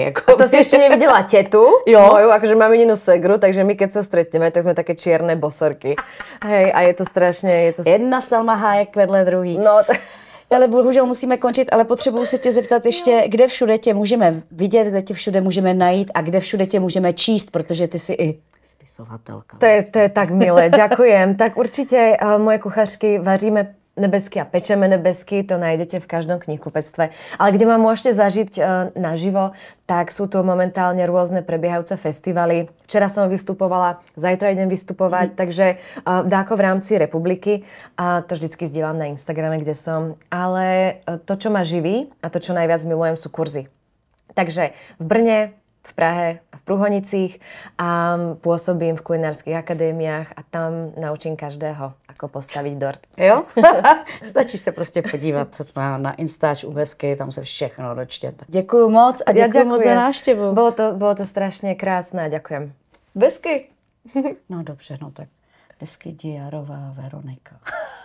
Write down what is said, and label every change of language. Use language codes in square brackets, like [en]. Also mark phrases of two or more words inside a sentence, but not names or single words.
[cs] Jako... [sk] A to si ešte nevidela tetu, moju, akože mám jedinú segru, takže my keď sa stretneme, tak sme také čierne bosorky. [cs] Hej, a je to strašně... Jedna Salma Hayek vedle druhý. No, Ale bohužel musíme končit, ale potřebuju se tě zeptat ještě, kde všude tě můžeme vidět, kde tě všude můžeme najít a kde všude tě můžeme číst, protože ty jsi i spisovatelka. [sk] To je tak milé, ďakujem. Tak určite moje kuchařky vaříme nebesky a pečeme nebesky, to nájdete v každom knihkupectve. Ale kde ma môžete zažiť naživo, tak sú tu momentálne rôzne prebiehajúce festivaly. Včera som vystupovala, zajtra idem vystupovať, takže dáko v rámci republiky. A to vždycky sdieľam na Instagrame, kde som. Ale to, čo ma živí a to, čo najviac milujem, sú kurzy. Takže v Brne, v Prahe a v Prúhonicích a pôsobím v kulinárskych akadémiách a tam naučím každého, ako postaviť dort. [cs] Jo? Stačí se prostě podívat na Instač UBSky, tam se všechno dočtěte. Děkuju moc a děkuju moc za návštěvu. [sk] Bolo to strašně krásné, ďakujem. [cs] Besky? No dobře, no tak Besky Diarová Veronika.